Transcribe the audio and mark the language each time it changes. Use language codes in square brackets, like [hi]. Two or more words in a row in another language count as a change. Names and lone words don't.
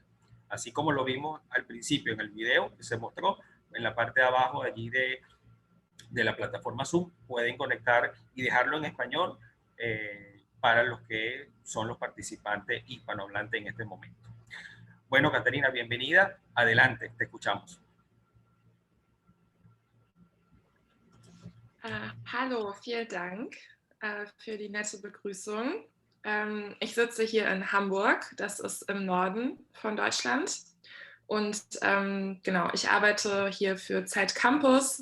[es] Así como lo vimos al principio en el video que se mostró, en la parte de abajo allí de la plataforma Zoom, pueden conectar y dejarlo en español para los que son los participantes hispanohablantes en este momento. Bueno, Katharina, bienvenida. Adelante, te escuchamos. [de] Hallo, vielen Dank für die nette Begrüßung. Ich sitze hier in Hamburg, das ist im Norden von Deutschland. Und genau, ich arbeite hier für Zeit Campus.